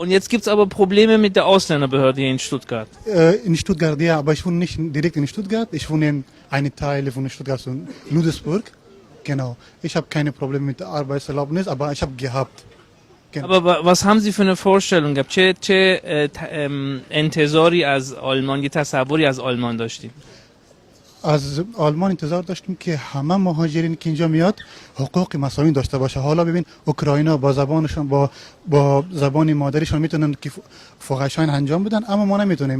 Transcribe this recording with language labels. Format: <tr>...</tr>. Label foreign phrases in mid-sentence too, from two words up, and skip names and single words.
<de>Und jetzt gibt es aber Probleme mit der Ausländerbehörde hier in Stuttgart. In Stuttgart, ja, aber ich wohne nicht direkt in Stuttgart. Ich wohne in einem Teil von Stuttgart, so in Ludwigsburg. Genau. Ich habe keine Probleme mit der Arbeitserlaubnis, aber ich habe gehabt. Genau. Aber was haben Sie für eine Vorstellung gehabt؟</de> <fa>چه انتظاری از آلمان، یه تصوری از آلمان داشتیم؟ از آلمان انتظار داشتیم که همه مهاجرین که اینجا میاد حقوق مساوی داشته باشه. حالا ببین اوکراینا با زبانشون با زبان مادریشون میتونن که فحاشی انجام بدن، اما ما نمیتونیم.</fa>